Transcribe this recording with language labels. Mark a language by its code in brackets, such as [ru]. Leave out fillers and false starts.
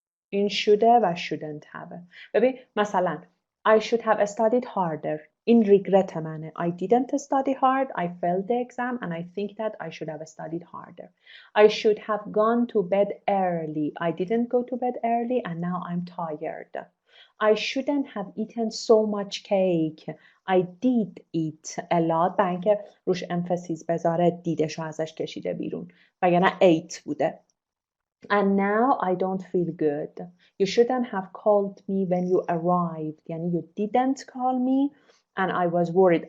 [fa] این شوده و shouldn't have. ببین مثلا [en] I should have studied harder. [fa] این regret منه. [en] I didn't study hard. I failed the exam and I think that I should have studied harder. I should have gone to bed early. I didn't go to bed early and now I'm tired. I shouldn't have eaten so much cake. I did eat a lot. [fa] برای اینکه روش emphasis بذاره دیدشو ازش کشیده بیرون. وگرنه ate بوده. [en] And now I don't feel good. You shouldn't have called me when you arrived. [fa] یعنی [en] you didn't call me and I was worried.